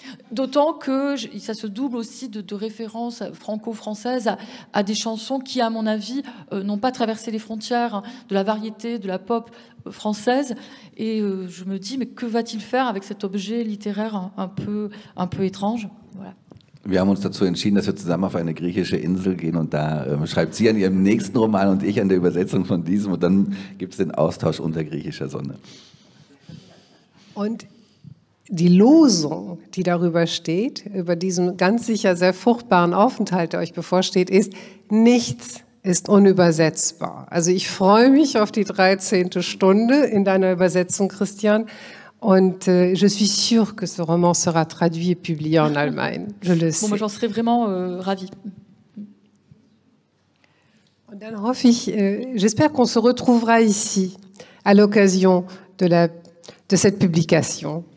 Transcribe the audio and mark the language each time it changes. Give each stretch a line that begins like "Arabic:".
French: D'autant que ça se double aussi de références franco-françaises à des chansons qui, à mon avis, n'ont pas traversé les frontières de la variété, de la pop française. Et je me dis, mais que va-t-il faire avec cet objet littéraire un peu étrange? Voilà.
German: Wir haben uns dazu entschieden, dass wir zusammen auf eine griechische Insel gehen und da schreibt sie an ihrem nächsten Roman und ich an der Übersetzung von diesem und dann gibt es den Austausch unter griechischer Sonne. Und die Losung, die darüber steht, über diesen ganz sicher sehr fruchtbaren Aufenthalt, der euch bevorsteht, ist: Nichts ist unübersetzbar. Also ich freue mich auf die 13. Stunde in deiner Übersetzung, Christian.
French: Und je suis sûre que ce roman sera traduit et publié en Allemagne. Je le sais. Bon, moi, j'en serais vraiment ravie.
German: Und dann hoffe ich,
French: j'espère qu'on se retrouvera ici à l'occasion de cette publication.